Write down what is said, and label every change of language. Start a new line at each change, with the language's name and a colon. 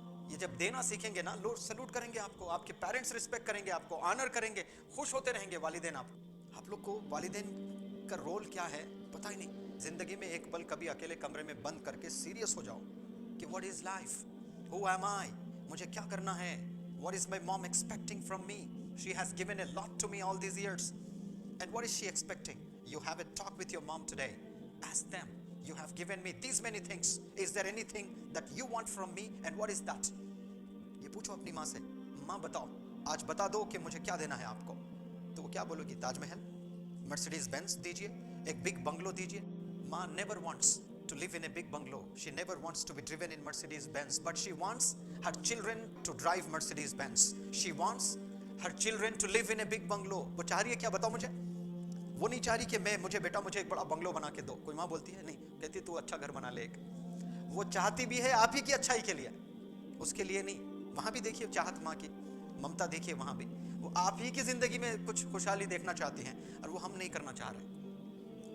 Urdu: یہ جب دینا سیکھیں گے نا، لوگ سلوٹ کریں گے آپ کو، آپ کے پیرنٹس رسپیکٹ کریں گے آپ کو، آنر کریں گے، خوش ہوتے رہیں گے والدین. آپ لوگ کو والدین کا رول کیا ہے پتہ ہی نہیں. زندگی میں ایک پل کبھی اکیلے کمرے میں بند کر کے سیریس ہو جاؤ کہ
English: what is life, who am I,
Urdu: مجھے کیا کرنا ہے،
English: What is my mom expecting from me. She has given a lot to me all these years. And what is she expecting? You have a talk with your mom today. Ask them, you have given me these many things. Is there anything that you want from me? And what is that?
Urdu: یہ پوچھو اپنی ماں سے، ماں بتاؤ، آج بتا دو کہ مجھے کیا دینا ہے آپ کو. تو وہ کیا بولو گی؟ تاج محل، مرسیڈیز بینز دیجئے، ایک بگ بنگلو دیجئے.
English: ماں never wants to live in a big bungalow. She never wants to be driven in Mercedes Benz, but she wants her children to drive Mercedes Benz. She wants her children to live in a big bungalow.
Urdu: وہ چاہ رہی ہے کیا بتاؤ مجھے؟ وہ نہیں چاہ رہی کہ مجھے بیٹا مجھے ایک بڑا بنگلو بنا کے دو. کوئی ماں بولتی ہے نہیں، کہتی تو اچھا گھر بنا لے ایک. وہ چاہتی بھی ہے آپ ہی کی اچھائی کے لیے، اس کے لیے نہیں. وہاں بھی دیکھیے چاہت ماں کی، ممتا دیکھیے وہاں بھی، وہ آپ ہی کی زندگی میں کچھ خوشحالی دیکھنا چاہتی ہیں اور وہ ہم نہیں کرنا چاہ رہے.